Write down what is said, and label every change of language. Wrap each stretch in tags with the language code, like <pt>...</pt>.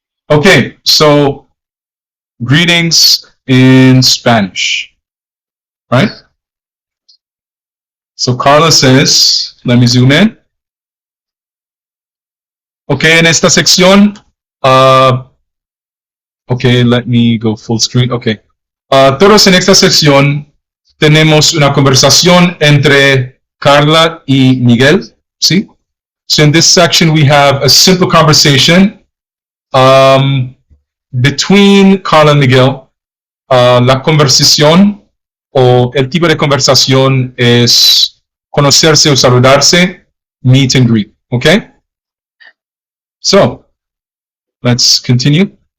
<en>Okay, so greetings in Spanish, right? So Carla says, let me zoom in. Okay,</en> <es>en esta sección,</es> <en>okay, let me go full screen. Okay.</en> <es>Todos en esta sección tenemos una conversación entre Carla y Miguel, ¿sí?</es> <en>So in this section we have a simple conversation between Carla and Miguel.</en> <es>La conversación o el tipo de conversación es conocerse o saludarse,</es> <en>meet and greet, okay? So, let's continue.</en>